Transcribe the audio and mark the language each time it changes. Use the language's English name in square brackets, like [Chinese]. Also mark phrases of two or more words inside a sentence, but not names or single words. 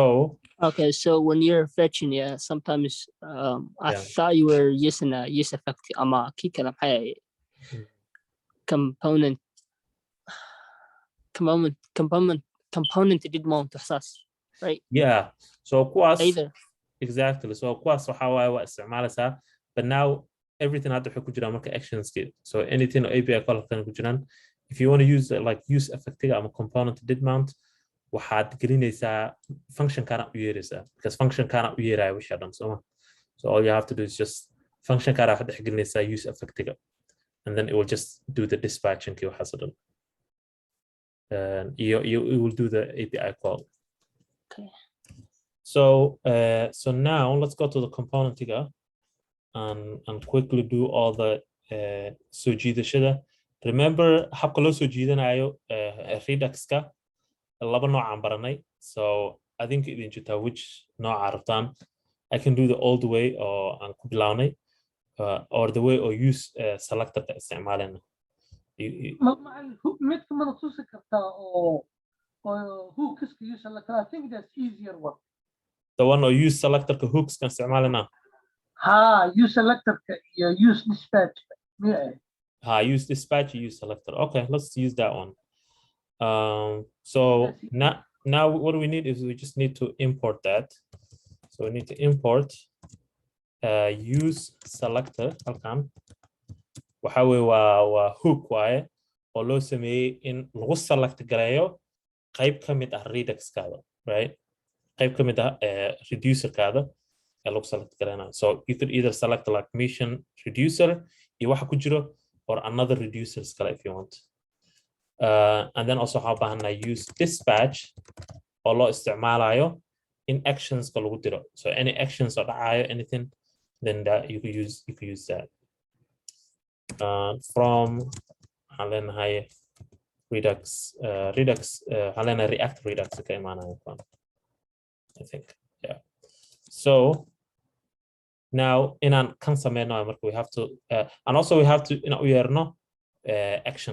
[English] okay, so when you're fetching, sometimes I thought you were using a use effect [Somali] ama kika [English] component did mount assess, right? Yeah. So kuwaas either [Somali] exactly. So kuwaas waxa waaye waa isticmaalaysaa, [English] but now everything [Somali] hadda wuxuu ku jiraa marka actions kid. [English] So anything API call [Somali] kan ku jiraan. [English] If you want to use like use effect ama component did mount, [Somali] waxaad gelinaysaa function kana u yeeraysaa because function kana u yeerayo wixii dhan soo ma. [English] So all you have to do is just function [Somali] kana waxaad gelinaysaa [English] use effect and then it will just do the dispatching [Somali] kii waxa soo dhan. [English] You will do the API call. Okay. So now let's go to the component and quickly do all the [Somali] soo jiidashada. Remember habka loo soo jiidanayo Redux ka laba nooc aan baranay. [English] So I think [Somali] idin jirtaa [English] which [Somali] nooca rabtaan. [English] I can do the old way [Somali] oo aan ku bilawnay [English] or the way or use [Somali] selectorka isticmaalana. mid ka mid tusi kartaa oo [English] hooks use selector. I think that's easier one. The one or use selectorka hooks [Somali] kan isticmaalana. [English] Use selectorka iyo use dispatch. Yeah. Use dispatch, use selector. Okay, let's use that one. So now what we need is we just need to import that. So we need to import use selector. [Somali] Halkan waxa weeye waa hook waaye oo loo sameeyey in lagu select gareeyo qayb ka mid ah Redux-kaada, right? Qayb ka mid ah reducer-kaada ee lagu select gareynayo. [English] So you could either select like mission reducer [Somali] iyo waxa ku jiro [English] or another reducers kale if you want. And then also how about use dispatch or [Somali] loo isticmaalayo in [English] actions [Somali] ka lagu diro. [English] So any actions or anything, then that you could use that. From Redux React Redux okay, I think, yeah. So now in an consumer we have to and also we have to we are no action.